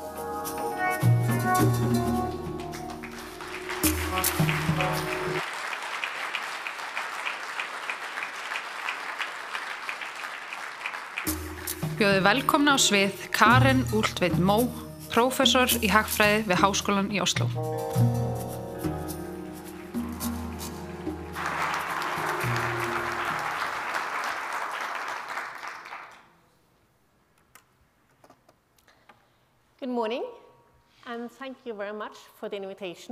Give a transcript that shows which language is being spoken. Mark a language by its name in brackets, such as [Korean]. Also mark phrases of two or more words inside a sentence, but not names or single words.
[Icelandic] Bjóðið velkomna á svið Karen Ultveit Mó, prófessor í hagfræði við Háskólann í Oslo. [English] Good morning, and thank you very much for the invitation.